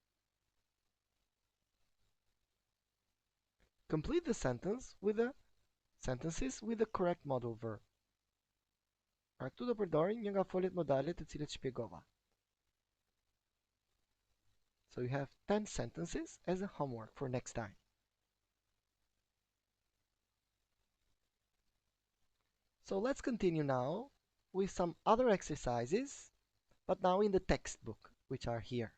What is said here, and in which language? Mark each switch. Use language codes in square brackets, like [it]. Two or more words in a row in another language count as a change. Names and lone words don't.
[en] Complete the sentence with a sentences with the correct modal verb. [sq] Pra këtu do përdorin një nga foljet modale të cilët shpjegova. [en] So you have 10 sentences as a homework for next time. So let's continue now with some other exercises, but now in the textbook, which are here.